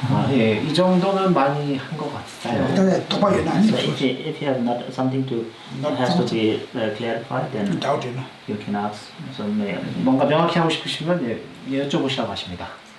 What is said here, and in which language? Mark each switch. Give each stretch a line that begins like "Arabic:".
Korean: 이 정도는 많이 한 것 같아요.
English: So if you have not something to has to be clarified, then you can ask. So
Korean: 뭔가 명확히 하고 싶으시면 여쭤보시라고 하십니다.